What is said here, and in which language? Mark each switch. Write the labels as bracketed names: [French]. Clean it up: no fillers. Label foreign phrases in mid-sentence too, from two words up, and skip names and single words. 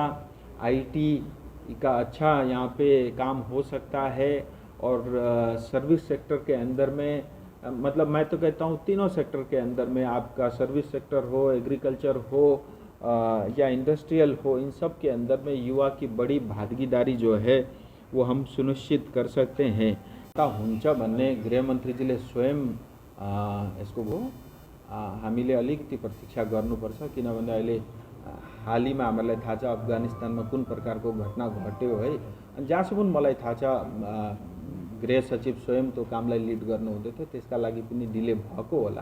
[Hindi] आईटी का अच्छा यहाँ पे काम हो सकता है और [English] service sector [Hindi] के अंदर में, मतलब मैं तो कहता हूँ तीनों सेक्टर के अंदर में, आपका [English] service sector [Hindi] हो, एग्रीकल्चर हो या इंडस्ट्रियल हो, इन सब के अंदर में युवा की बड़ी भागीदारी जो है वो हम सुनिश्चित कर सकते हैं। [Nepali] हुन्छ भन्ने गृहमन्त्रीजीले स्वयं यसको हामीले अलिकति प्रतीक्षा गर्नुपर्छ, किनभने अहिले हालैमा हामीलाई थाहा छ अफगानिस्तानमा कुन प्रकारको घटना घट्यो है। अनि जहाँसम्म मलाई थाहा छ गृह सचिव स्वयं त्यो कामलाई लिड गर्नुहुँदै थियो, त्यसका लागि पनि डिले भएको होला।